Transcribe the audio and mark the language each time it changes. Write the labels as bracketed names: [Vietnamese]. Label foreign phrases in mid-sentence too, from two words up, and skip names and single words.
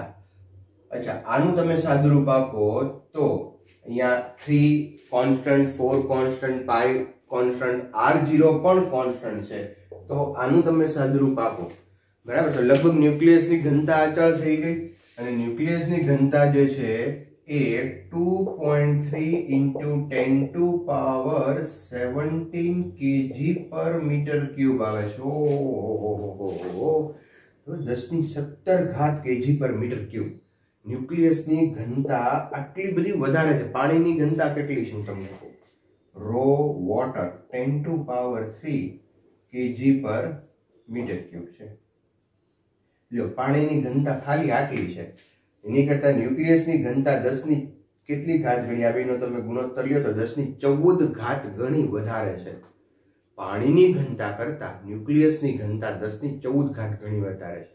[Gujarati] અચ્છા, આનું તમે સાદુરૂપ આપો તો અહીંયા 3 કોન્સ્ટન્ટ, 4 કોન્સ્ટન્ટ, પાઈ કોન્સ્ટન્ટ, r0 પણ કોન્સ્ટન્ટ છે. તો આનું તમે સાદુરૂપ આપો. બરાબર, તો લગભગ ન્યુક્લિયસની ઘનતા અચળ થઈ ગઈ અને ન્યુક્લિયસની ઘનતા જે છે એ 2.3 [English] into 10 to power 17 kg per meter cube [Gujarati] આવે છે. [English] ઓહો, તો 10⁻17 kg per meter cube. [Gujarati] ન્યુક્લિયસની ઘનતા આટલી બધી વધારે છે. પાણીની ઘનતા કેટલી છે હું તમને કહું. [English] rho water 10 to power 3 kg per meter cube [Gujarati] છે. લ્યો, પાણીની ઘનતા ખાલી આટલી છે. એની કરતા ન્યુક્લિયસની ઘનતા 10 ની કેટલી ઘાત ગણી આ બેનો તમે ગુણોત્તર લ્યો તો 10⁻14 ઘાત ગણી વધારે છે. પાણીની ઘનતા કરતા ન્યુક્લિયસની ઘનતા 10⁻14 ઘાત ગણી વધારે છે.